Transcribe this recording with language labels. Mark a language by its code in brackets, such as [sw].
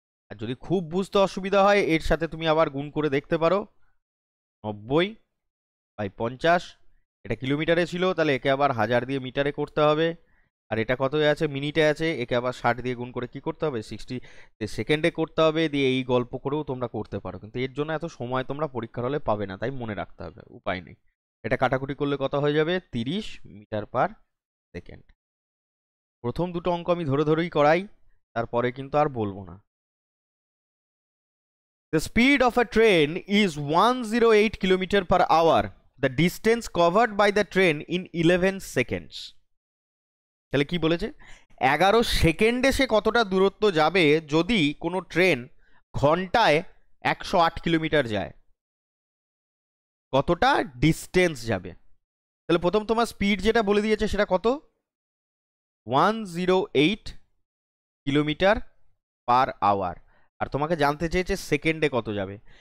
[bn] আর যদি খুব বুঝতে অসুবিধা হয় এর সাথে তুমি আবার গুণ করে দেখতে পারো, 90/50, এটা কিলোমিটারে ছিল তাহলে একে আবার 1000 দিয়ে মিটারে করতে হবে, আর এটা কত আছে মিনিটে আছে, একে আবার 60 দিয়ে গুণ করে কি করতে হবে, 60 সেকেন্ডে করতে হবে, দিয়ে এই গল্প করেও তোমরা করতে পারো, কিন্তু এর জন্য এত সময় তোমরা পরীক্ষার হলে পাবে না, তাই মনে রাখতে হবে, উপায় নেই। এটা কাটাকুটি করলে কত হয়ে যাবে, 30 মিটার পার সেকেন্ড। প্রথম দুটো অঙ্ক আমি ধরে ধরেই করাই, তারপরে কিন্তু আর বলবো না। [en] The speed of a train is 108 km per hour. The distance covered by the train in 11 seconds. [bn] তাহলে কি বলেছে, 11 সেকেন্ডে সে কতটা দূরত্ব যাবে যদি কোনো ট্রেন ঘন্টায় 108 কিলোমিটার যায়, কতটা ডিস্টেন্স যাবে। তাহলে প্রথম তোমার স্পিড যেটা বলে দিয়েছে সেটা কত, 108 কিলোমিটার পার আওয়ার, আর তোমাকে জানতে চেয়েছে সেকেন্ডে কত যাবে।